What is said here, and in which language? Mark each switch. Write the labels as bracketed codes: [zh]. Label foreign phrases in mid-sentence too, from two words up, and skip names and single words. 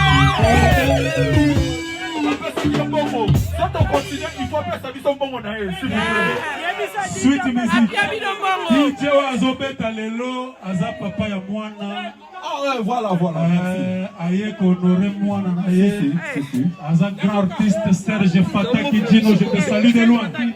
[en] Sweet music. [ln] DJ Azobeta Lelo, Aza Papa ya Mwana. [fr] Ah ouais, voilà. [ln] Aye honoré Mwana. Aza [fr] grand artiste [ln] Serge Fataki Dino, [fr] je te salue de loin.